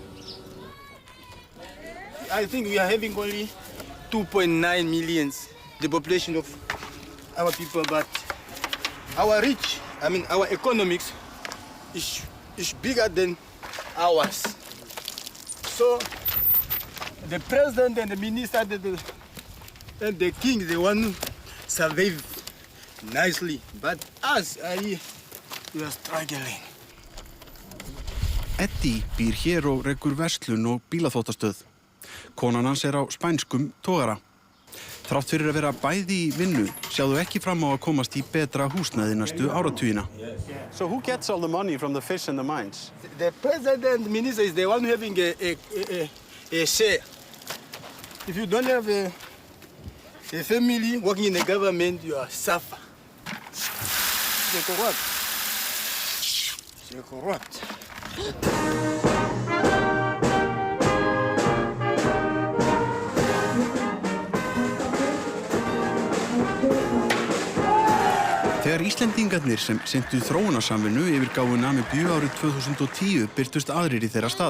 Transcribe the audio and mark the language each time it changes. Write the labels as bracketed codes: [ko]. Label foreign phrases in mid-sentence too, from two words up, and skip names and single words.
[en] I think we are having only 2.9 million, the population of our people, but our reach, our economics is bigger than ours. So the president and the minister and the king, they want to survive nicely, but us, we are struggling. [is] Eddie býr hér og rekur verslun og bílaþvottastöð. Konan hans á spænskum togara. Þrátt fyrir að vera bæði í vinnu, sjáðu ekki fram á að komast í betra húsnæði næstu áratugina. [en] So who gets all the money from the fish and the mines? The president and the minister is the one having a share. If you don't have a family working in the government, you are suffer. They're corrupt. They're corrupt. [is] Þegar Íslendingarnir sem sinntu þróunarsamvinnu yfirgáfu Namibíu árið 2010 birtust aðrir í þeirra stað.